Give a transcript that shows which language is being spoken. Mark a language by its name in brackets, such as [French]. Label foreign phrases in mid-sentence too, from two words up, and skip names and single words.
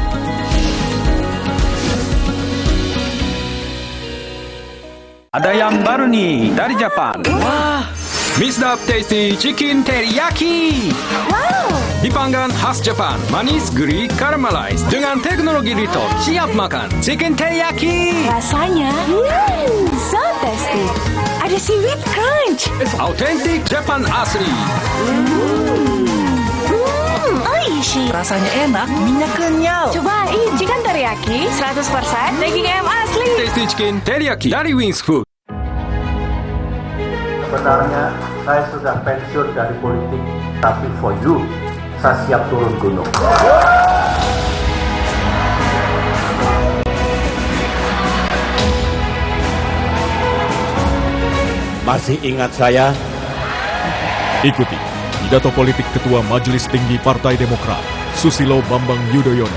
[Indonesian] Ada yang baru nih dari Jepang. Wah, Mr. Tasty Chicken Teriyaki. Wow. Dipanggang khas Jepang, manis, gurih, caramelized dengan teknologi Rito. Siap makan Chicken Teriyaki. Rasanya, [English] so tasty. Ada seaweed crunch. [Indonesian] Authentic Jepang asli. Oishi. Rasanya enak, minyak kenyal. Cobain chicken teriyaki 100% daging ayam asli. Tasty Chicken Teriyaki dari Wings Food. Sebenarnya saya sudah pensiun dari politik, tapi [English] for you, [Indonesian] saya siap turun gunung. Masih ingat saya? Ikuti pidato politik Ketua Majelis Tinggi Partai Demokrat, Susilo Bambang Yudhoyono.